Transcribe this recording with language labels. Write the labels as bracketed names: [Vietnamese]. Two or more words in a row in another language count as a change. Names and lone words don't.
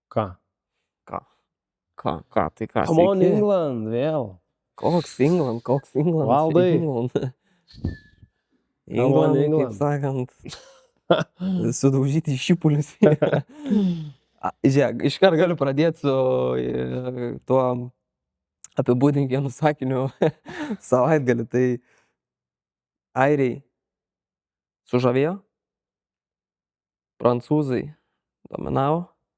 [Lithuanian] Ką? Ką? Tai ką, [English] Come on, [Lithuanian] sveiki? England, vėl. Koks England? Valdai. England. [English] Come on, [Lithuanian] England, kaip England. sakant, sudaužyti šipulius. Žiūrėk, iškart galiu pradėti su tuo apibūdink vienu sakiniu savaitgalį. Tai airiai sužavėjo, prancūzai dominavo.